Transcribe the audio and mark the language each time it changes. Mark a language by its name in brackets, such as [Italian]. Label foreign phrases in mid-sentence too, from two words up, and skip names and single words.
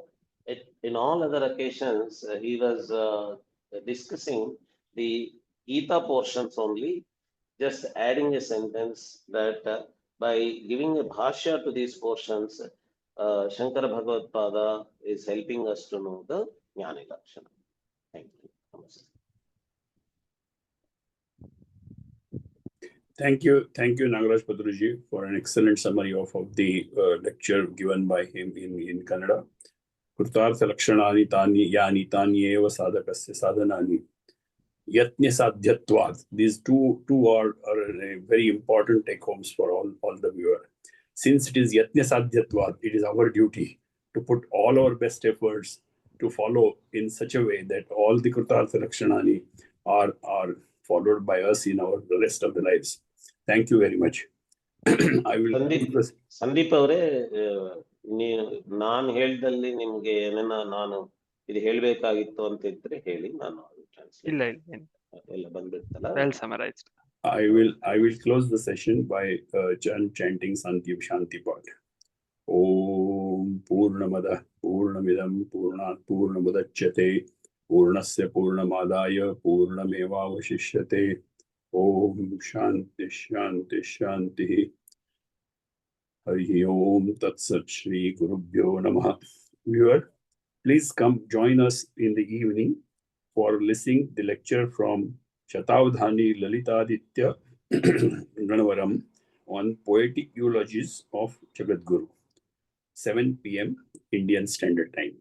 [English] In all other occasions, he was discussing the Gita portions only, just adding a sentence that by giving a bhashya to these portions, Shankara Bhagavad Pada is helping us to know the [Sanskrit] ज्ञानि लक्षण. [English] Thank you. Namaste. Thank you, Nagaraj Padruji, for an excellent summary of the lecture given by him in Kannada. [Sanskrit] कृतार्थ लक्षणानि तानि यानि तानि एव साधकस्य साधनानि. यत्न साध्यत्वात्. [English] These two are very important take homes for all the viewer. Since it is [Sanskrit] यत्न साध्यत्वात्, [English] it is our duty to put all our best efforts to follow in such a way that all the [Sanskrit] कृतार्थ लक्षणानि [English] are followed by us in our the rest of the lives. Thank you very much. I will. [Kannada] ಸಂದೀಪ್ ಅವರೇ, ನಾನು ಹೇಳ್ದಲ್ಲಿ ನಿಮ್ಗೆ ಏನೇನ ನಾನು ಇದು ಹೇಳ್ಬೇಕಾಗಿತ್ತು ಅಂತ ಇದ್ರೆ ಹೇಳಿ, ನಾನು ಇಲ್ಲ ಎಲ್ಲ ಬಂದ್ಬಿಡ್ತಲ್ಲ. [English] well summarized. I will close the session by chanting Sandeep Shanti Path. [Sanskrit] ॐ पूर्णमदः पूर्णमिदं पूर्णात् पूर्णमुदच्यते पूर्णस्य पूर्णमादाय पूर्णमेवावशिष्यते. ॐ शान्तिः शान्तिः शान्तिः. हरि ॐ तत् सत् श्री गुरुभ्यो नमः. [English] Viewer, please come join us in the evening for listening the lecture from Shatavdhani Lalitaditya Ranavaram on poetic eulogies of Jagadguru. 7 p.m. Indian Standard Time.